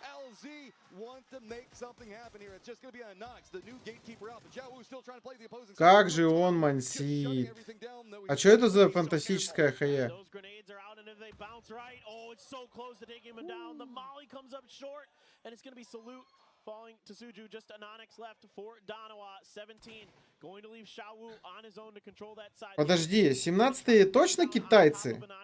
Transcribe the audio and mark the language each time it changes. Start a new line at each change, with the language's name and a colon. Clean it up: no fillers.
English: LZ wants to make something happen here. It's just going to be a Nox, the new gatekeeper out. But Zhao Wu still trying to play the opposing side.
Russian: Как же он мансит. А что это за фантастическая хая?
English: Those grenades are out, and if they bounce right, oh, it's so close to taking him down. The molly comes up short, and it's going to be Salute falling to Suju. Just an Onyx left for Danawa. 17 going to leave Xiao Wu on his own to control that side.
Russian: Подожди, 17-е точно китайцы?